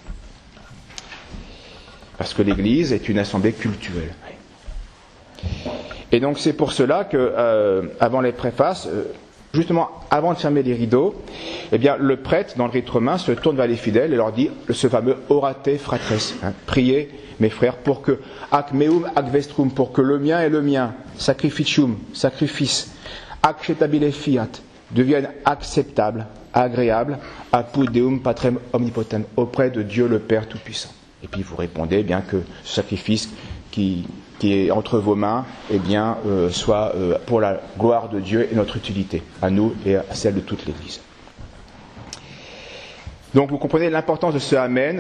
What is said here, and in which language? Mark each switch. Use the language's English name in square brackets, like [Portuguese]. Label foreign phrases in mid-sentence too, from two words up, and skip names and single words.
[French] Parce que l'Église est une assemblée cultuelle. Et donc c'est pour cela que, avant les préfaces, justement avant de fermer les rideaux, le prêtre, dans le rite romain, se tourne vers les fidèles et leur dit ce fameux [Latin] orate fratres, [French] priez mes frères pour que [Latin] ac meum ac vestrum, [French] pour que le mien et le mien, [Latin] sacrificium, sacrifice, acceptabile fiat, [French] deviennent acceptables, agréables, [Latin] apud Deum Patrem Omnipotem, [French] auprès de Dieu le Père Tout-Puissant. Et puis vous répondez bien que ce sacrifice qui est entre vos mains, soit pour la gloire de Dieu et notre utilité, à nous et à celle de toute l'Église. Donc vous comprenez l'importance de ce Amen.